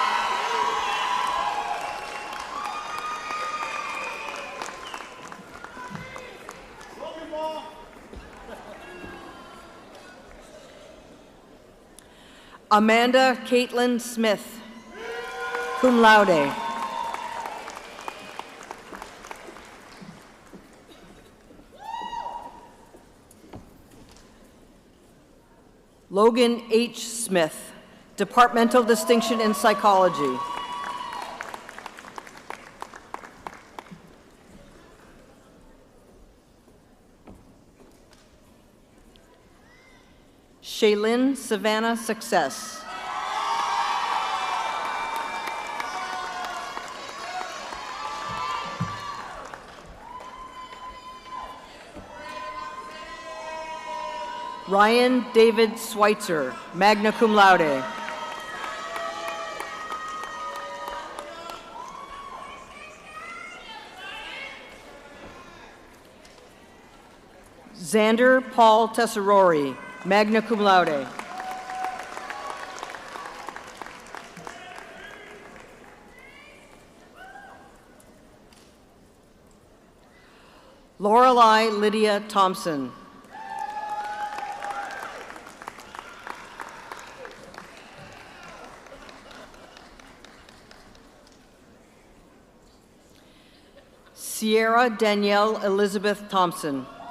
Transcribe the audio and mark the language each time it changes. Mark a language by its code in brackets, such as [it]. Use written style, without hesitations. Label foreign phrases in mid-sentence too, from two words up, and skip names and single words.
[en] Amanda Caitlin Smith, [la] cum laude. [en] Logan H. Smith, Departmental Distinction in Psychology. Shaylin Savannah Success. Ryan David Schweitzer, [la] magna cum laude. [en] Xander Paul Tesserori, [la] magna cum laude. [en] Lorelei Lydia Thompson. Sierra Danielle Elizabeth Thompson.